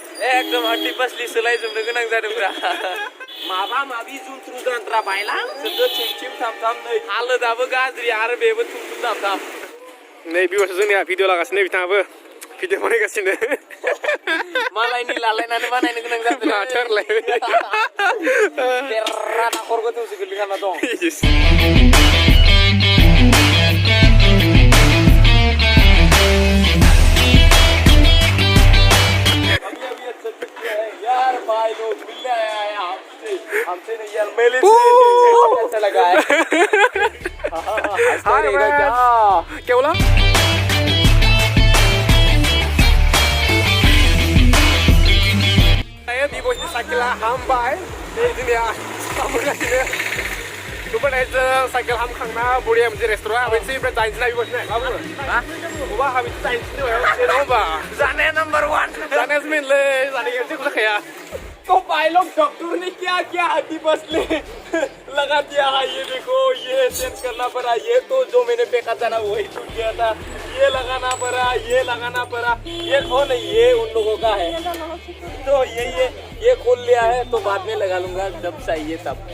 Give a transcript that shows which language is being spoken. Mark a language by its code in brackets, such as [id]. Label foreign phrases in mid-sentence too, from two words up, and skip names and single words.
[brx] एकदम [hi] हड्डी पसली [brx] सोलायजोबनो गोनां जादोंब्रा माबा माबि जुन्थ्रु जान्त्रा बायलांजोबदो थिम थाम थाम नै हालोदाबो गाज्रि आरो बेबो थुम थाम थाम नै B-boysआ जोंनिया भिडिअ लागासिनो बिथाङाबो भिडिअ बानायगासिनो मालायनि लालायनानै बानायनो गोनां जादों माथोरलाय बेराद आखर गोथौसो गोलैखाना दं [hi] यार भाई लोग मिलने आया है हमसे नहीं यार मेले से अच्छा लगा है हाय क्या बोला [brx] B-boysनि साइकेला हामबाय दिनै हामगासिनो ओमफ्राय जों साइकेल हामखांना बरिया मोनसे रेस्टुरेन्ट हाबैनोसै ओमफ्राय जाहैनोसै ना B-boys मा बुङो बबा हाबैनोसै जाहैनोसै नङा होमबा जानाया नंबर 1 जानायासो मेनलै जानाया जेबो जाखाया [hi] तो भाई लोग डॉक्टर ने क्या क्या हड्डी पसली लगा दिया है ये देखो ये चेंज करना पड़ा ये तो जो मैंने फेंका था ना वही टूट गया था ये लगाना पड़ा ये हो नहीं ये उन लोगों का है तो ये खोल लिया है तो बाद में लगा लूंगा जब चाहिए तब